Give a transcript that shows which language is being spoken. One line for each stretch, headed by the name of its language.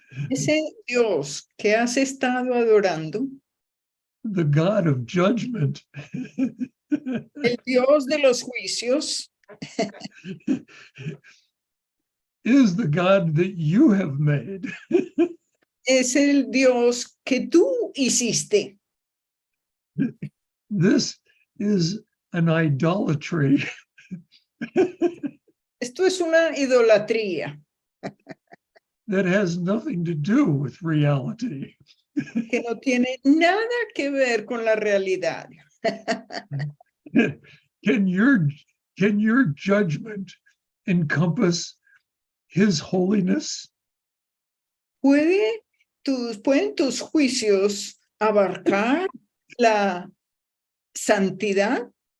Spanish: Ese Dios que has estado adorando,
English: the God of judgment,
Spanish: el Dios de los juicios,
English: is the God that you have made.
Spanish: es el Dios que tú hiciste.
English: This is an idolatry.
Spanish: Esto es una idolatría
English: That has nothing to do with reality.
Spanish: que no tiene nada que ver con la realidad.
English: Can your judgment encompass his holiness?
Spanish: ¿Pueden tus juicios abarcar la santidad?